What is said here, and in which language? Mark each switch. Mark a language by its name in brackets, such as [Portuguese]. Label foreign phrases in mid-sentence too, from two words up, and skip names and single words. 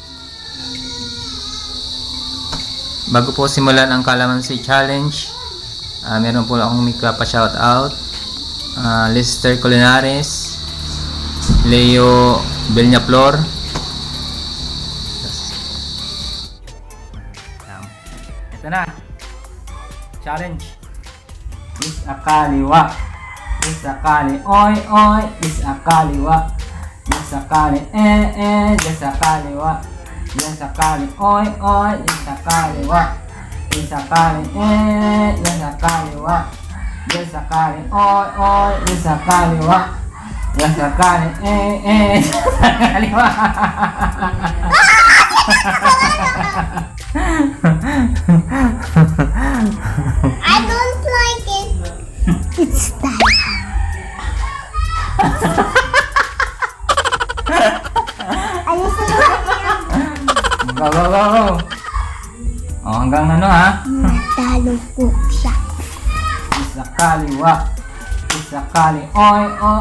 [Filipino] Bago po simulan ang Kalamansi Challenge, meron po akong pa-shoutout. Lester Culinares, Leo Belñaflor. Ito na. Challenge. Is a kaliwa. Is a kali oy oy. Is a kaliwa. Is a kali Is a kaliwa. Is a kali oy oy. Is a kaliwa. Is a kali Is a kaliwa. Is a kali oy oy. Is a kaliwa. Is a kali Is a kaliwa. [English] I don't like it. It's time. [Filipino] Ayos na Go. Oh, hanggang ano ha? talo po siya. Isa kaliwa. Isa kali oy oy.